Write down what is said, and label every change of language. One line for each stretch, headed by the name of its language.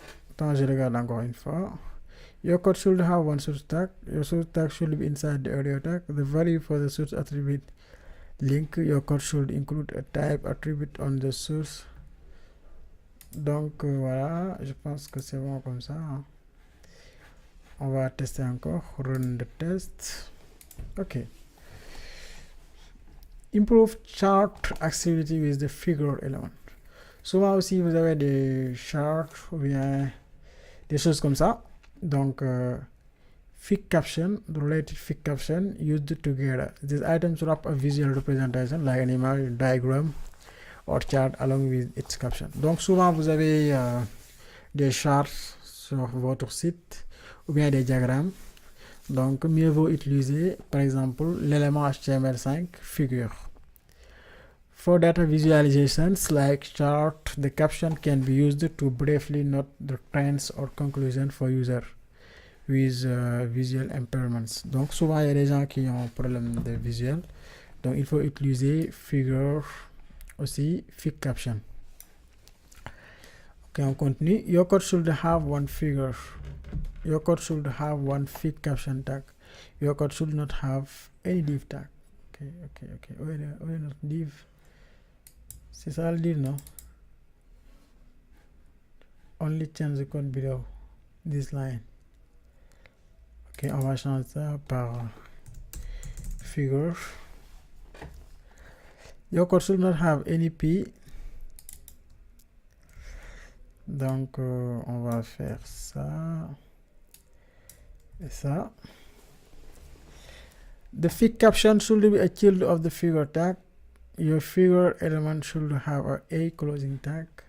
French: Attends, je regarde encore une fois.
English: Your code should have one source tag. Your source tag should be inside the audio tag. The value for the source attribute link. Your code should include a type attribute on the source.
French: Donc voilà, je pense que c'est bon comme ça. Hein. On va tester encore.
English: Run the test.
French: Ok.
English: Improve chart accessibility with the figure element.
French: Souvent aussi, vous avez des charts ou bien des choses comme ça. Donc,
English: fig caption, the related fig caption used together. These items wrap a visual representation like an image, diagram or chart along with its caption.
French: Donc, souvent, vous avez des charts sur votre site ou bien des diagrammes. Donc, mieux vaut utiliser, par exemple, l'élément HTML5 figure.
English: For data visualizations like chart, the caption can be used to briefly note the trends or conclusions for users with visual impairments.
French: Donc, souvent, il y a des gens qui ont problème de visuel. Donc, il faut utiliser figure aussi, fig caption. Ok, on continue.
English: Your code should have one figure. Your code should have one fig caption tag. Your code should not have any div tag. Ok.
French: Où est notre div? C'est ça le div, non?
English: Only change the code below this line.
French: Ok, on va changer ça par figure.
English: Your code should not have any p.
French: Donc, on va faire ça et ça.
English: The fig caption should be a child of the figure tag. Your figure element should have a closing tag.